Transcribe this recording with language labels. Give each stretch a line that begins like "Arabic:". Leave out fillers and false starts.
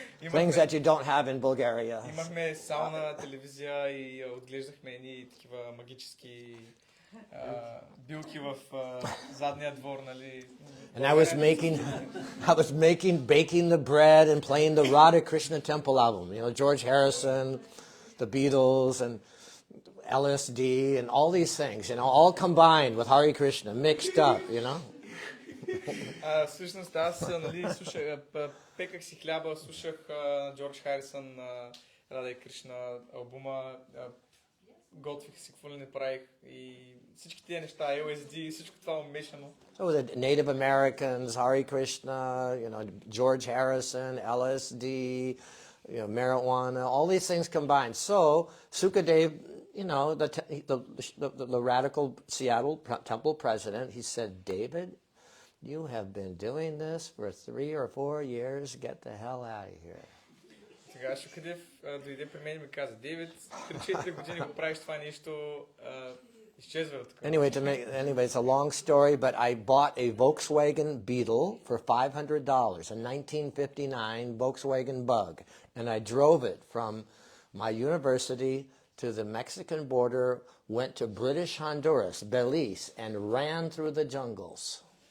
English: Things that you don't have in Bulgaria.
Bulgarian: Имахме сауна, телевизия и отглеждахме едни такива магически билки в задния двор, нали.
English: And I was baking the bread and playing the Radha Krishna Temple album. You know, George Harrison, the Beatles, and LSD, and all these things, you know, all combined with Hare Krishna, mixed up, you know.
Bulgarian: Всъщност аз, нали, пеках си хляба, слушах Джордж Харисън, Рада и Кришна албума, готвих си какво ли не правих и всички тия неща, LSD, всичко това умешано.
English: So the Native Americans, Hare Krishna, you know, George Harrison, LSD, you know, marijuana, all these things combined. So Sukadev, you know, the radical Seattle temple president, he said, David, you have been doing this for 3 or 4 years. Get the hell out of here.
Bulgarian: Сега Шукадев дойде при мен и ми каза, Дейвид, 3-4 години го правиш това нещо, изчезва от тук.
English: Anyway, it's a long story, but I bought a Volkswagen Beetle for $500, a 1959 Volkswagen Bug, and I drove it from my university to the Mexican border, went to British Honduras, Belize, and ran through the jungles.